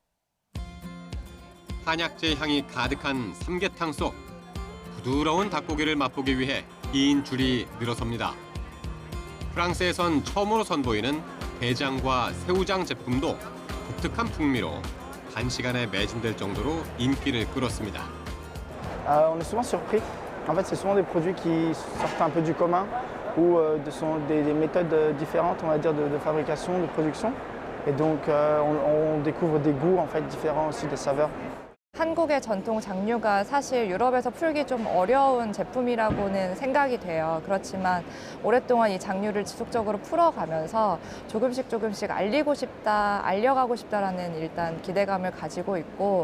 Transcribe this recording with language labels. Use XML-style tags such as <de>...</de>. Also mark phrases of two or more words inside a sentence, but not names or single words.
<ko>한약재 향이 가득한 삼계탕 속 부드러운 닭고기를 맛보기 위해 긴 줄이 늘어섭니다. 프랑스에선 처음으로 선보이는 게장과 새우장 제품도 독특한 풍미로 단시간에 매진될 정도로 인기를 끌었습니다.</ko> <fr>On est souvent surpris. En fait, c'est souvent des produits qui sortent un peu du commun ou sont des méthodes différentes, on va dire, de fabrication, de production. Et donc, on découvre des goûts en fait différents aussi, des saveurs.</fr> <ko>한국의 전통 장류가 사실 유럽에서 풀기 좀 어려운 제품이라고는 생각이 돼요. 그렇지만 오랫동안 이 장류를 지속적으로 풀어가면서 조금씩 알리고 싶다, 알려가고 싶다라는 일단 기대감을 가지고 있고.</ko>